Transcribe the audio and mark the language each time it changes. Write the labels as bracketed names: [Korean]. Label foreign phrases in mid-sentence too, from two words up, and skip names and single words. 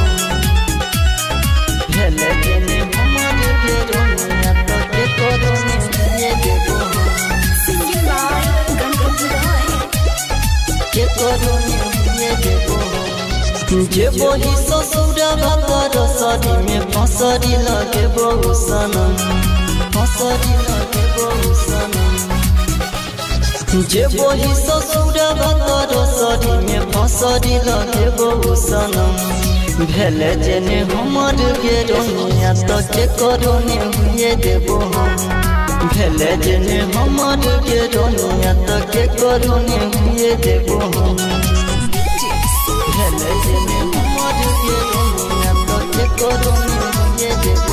[Maithili] हेले जने हमर के रोनिया तो के करो ये देबो [English] Singing by Ganpati Roy. [Maithili] के करो ये देबो जे बही ससुरा भातर सरी में फसरी लगे बहु सनम फसरी लगे बहु सनम जे बही ससुरा भातर सरी में फसरी लगे बहु सनम भेले जेने हमर के रोनिया तो के करो ने हुए देबो हम भेले जेने हमर के रोनिया तो के करो ने हुए देबो हम भेले जेने हमर के रोनिया तो के करो ने हुए देबो